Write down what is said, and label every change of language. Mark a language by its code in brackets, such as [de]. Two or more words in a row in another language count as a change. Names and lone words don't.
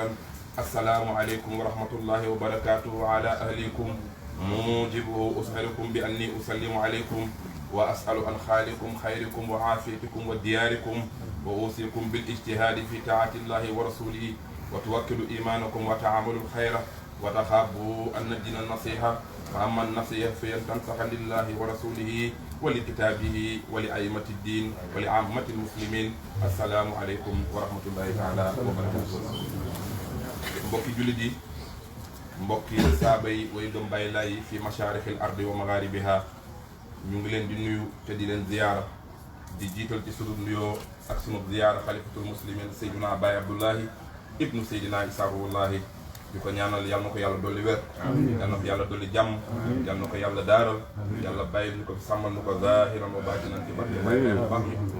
[ar] السلام عليكم ورحمة الله وبركاته. وعلى أهلكم موجبه أسألكم بأني أسلم عليكم وأسأل عن خالكم خيركم وعافيتكم ودياركم وأوصيكم بالاجتهاد في طاعة الله ورسوله وتوكلوا إيمانكم وتعاملوا الخير وتخافوا أن الدين النصيحة. فأما النصيحة فهي تنصح لله ورسوله ولكتابه ولأئمة الدين ولعامة المسلمين. السلام عليكم ورحمة الله تعالى وبركاته. [wo] mbokki jullit yi mbokki saaba yi way doom bàyyi laay fi [ar] مشارق الأرض ومغاربها [wo] ñu ngi leen di nuyu te di leen ziyaara di jiital ci sunu nuyoo ak sunu ziyaara [ar] خليفة المسلمين [wo] Seydina Baye Abdullahi ibnu Seydina Issa Rouhoullahi di ko ñaanal yàlla na ko yàlla dolli wér yàlla na ko yàlla dolli jàmm yàlla na ko yàlla daaral yàlla bàyyi ñu ko fi sàmmal nu ko [ar] ظاهرا وباطنا [wo] ci barke Baye bu baax mi